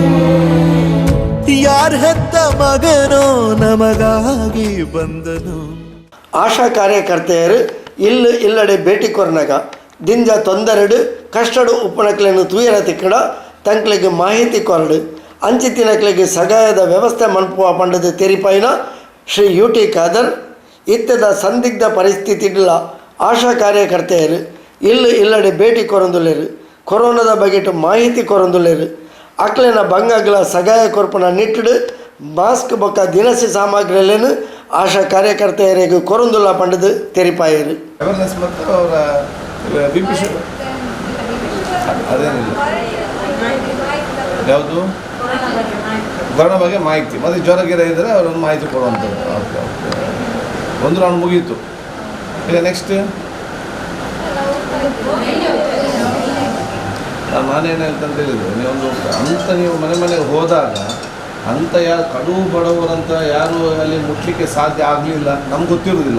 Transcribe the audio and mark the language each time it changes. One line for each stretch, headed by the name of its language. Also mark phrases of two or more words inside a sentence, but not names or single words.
Kannada: ಯಾರ ಹೆತ್ತ ಮಗನೋ ನಮಗಾಗಿ ಬಂದನು.
Tulu: ಆಶಾ ಕಾರ್ಯಕರ್ತೆಯರು ಇಲ್ಲಡೆ ಭೇಟಿ ಕೊರನಾಗ ದಿಂಜ ತೊಂದರೆಡು ಕಷ್ಟಡು ಉಪ್ಪಣಕ್ಲೆನು ತೂಯರ ತಿಕ್ಕಡ ತಂಕ್ಲೆಗೆ ಮಾಹಿತಿ ಕೊರಡು ಅಂಚಿ ತಿನ್ನಕ್ಲೆಗೆ ಸಗಾಯದ ವ್ಯವಸ್ಥೆ ಮನ್ಪುವ ಪಂಡದ ತೆರಿಪಾಯಿನ ಶ್ರೀ ಯುಟಿ ಖಾದರ್ ಇತ್ತದ ಸಂದಿಗ್ಧ ಪರಿಸ್ಥಿತಿಗಳ ಆಶಾ ಕಾರ್ಯಕರ್ತೆಯರು ಇಲ್ಲಡೆ ಭೇಟಿ ಕೊರೊಂದುಲ್ಲೇರು ಕೊರೋನಾದ ಬಗೆಟು ಮಾಹಿತಿ ಕೊರೊಂದುಲ್ಲೇರು ಅಕ್ಲೆನ ಬಂಗಾಗ್ಲ ಸಗಾಯ ಕೊರ್ಪನ ನಿಟ್ಟಿಡು ಮಾಸ್ಕ್ ಬೊಕ್ಕ ದಿನಸಿ ಸಾಮಗ್ರಿಯಲ್ಲೇನು ಆಶಾ ಕಾರ್ಯಕರ್ತೆಯರಿಗೆ ಕೊರೊಂದುಲ್ಲ ಪಂಡದು ತೆರಿಪಾಯರು.
Kannada: ಯಾವುದು ಕೊರೋನಾ ಬಗ್ಗೆ ಮಾಹಿತಿ ಮತ್ತು ಜ್ವರ ಗಿರ ಇದ್ದರೆ ಅವರೊಂದು ಮಾಹಿತಿ ಕೊಡುವಂಥದ್ದು. ಒಂದು ರೌಂಡ್ ಮುಗೀತು. ಈಗ ನೆಕ್ಸ್ಟ್ ನಾನೇನು ಹೇಳ್ತಂತ ಹೇಳಿದ್ರು, ನೀವೊಂದು ನೀವು ಮನೆಗೆ ಹೋದಾಗ ಅಂಥ ಯಾರು ಕಡು ಬಡವರಂತ ಯಾರು ಅಲ್ಲಿ ಮುಟ್ಲಿಕ್ಕೆ ಸಾಧ್ಯ ಆಗಲಿಲ್ಲ, ನಮ್ಗೆ ಗೊತ್ತಿರೋದಿಲ್ಲ.